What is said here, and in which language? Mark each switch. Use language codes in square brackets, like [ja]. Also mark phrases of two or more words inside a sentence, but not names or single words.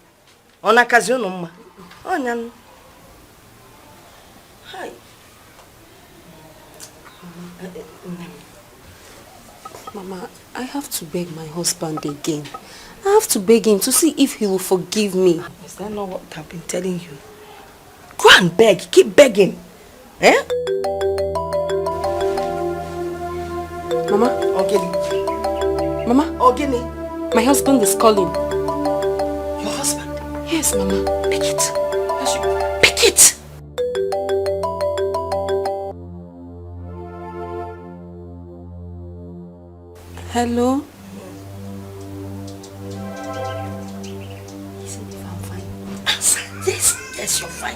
[en] On occasion, Mama. Oh, hi. Mama, I have to beg my husband again. I have to beg him to see if he will forgive me. Is that not what I've been telling you? Go and beg. Keep begging. Eh? Mama? Ogini. Mama? Ogini. My husband is calling. Your husband? Yes, Mama. Pick it. Pick it. Hello? Yes, yes, you're fine.